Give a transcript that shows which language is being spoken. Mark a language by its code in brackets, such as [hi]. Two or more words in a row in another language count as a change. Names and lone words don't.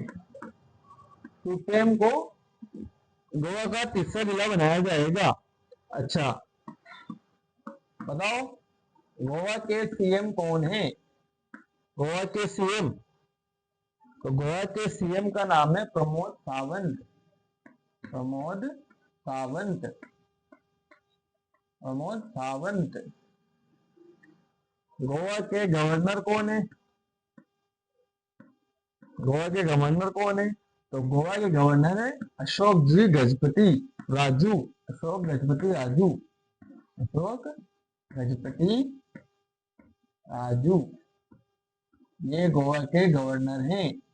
[hi] क्यूपेम को गोवा का तीसरा जिला बनाया जाएगा। अच्छा बताओ, गोवा के सीएम कौन है? गोवा के सीएम, तो गोवा के सीएम का नाम है प्रमोद सावंत। प्रमोद सावंत। प्रमोद सावंत। गोवा के गवर्नर कौन है? गोवा के गवर्नर कौन है? तो गोवा के गवर्नर है अशोक जी गजपति राजू। अशोक गजपति राजू। अशोक गजपति राजू, ये गोवा के गवर्नर हैं।